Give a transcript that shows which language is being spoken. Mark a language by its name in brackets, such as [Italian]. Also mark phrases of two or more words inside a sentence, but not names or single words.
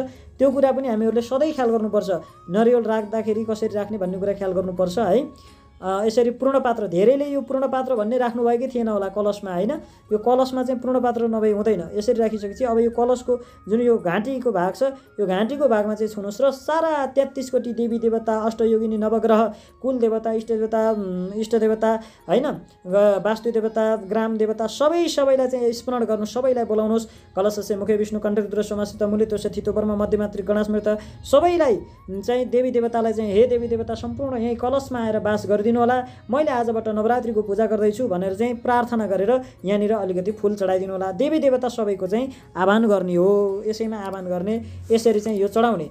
[Nepali] त्यो कुरा पनि हामीहरूले सधैँ ख्याल गर्नुपर्छ। नरिवल राख्दाखेरि कसरी राख्ने भन्ने कुरा ख्याल गर्नुपर्छ है। यसरी पूर्ण पात्र, धेरैले यो पूर्ण पात्र भन्ने राख्नुभएकै थिएन होला कलशमा होइन। यो कलशमा चाहिँ पूर्ण पात्र नभई हुँदैन। यसरी राखिसकेपछि अब यो कलशको जुन यो घाँटीको भाग छ, यो घाँटीको भागमा चाहिँ छुनुहोस् र सारा 33 कोटी देवी देवता, अष्टयोगिनी, नवग्रह, कुल देवता, इष्ट देवता होइन, वास्तु देवता, ग्राम देवता सबैलाई चाहिँ स्मरण गर्नु, सबैलाई बोलाउनुहोस्। [Sanskrit] कलशस्य मुखे विष्णु कण्ठ रुद्र सोमासित मूलितोष थितो वर्म मध्यमातृ गणास्मृत, [Nepali] सबैलाई चाहिँ देवी देवतालाई चाहिँ हे देवी देवता सम्पूर्ण यही कलशमा आएर बास गरिदिनु गरिदिनु होला, मैले आजबाट नवरात्रिको पूजा गर्दैछु भनेर चाहिँ प्रार्थना गरेर यहाँनिर अलिकति फुल चढाइदिनु होला। देवी देवता सबैको चाहिँ आह्वान गर्ने हो, यसैमा आह्वान गर्ने, यसरी चाहिँ यो चढाउने।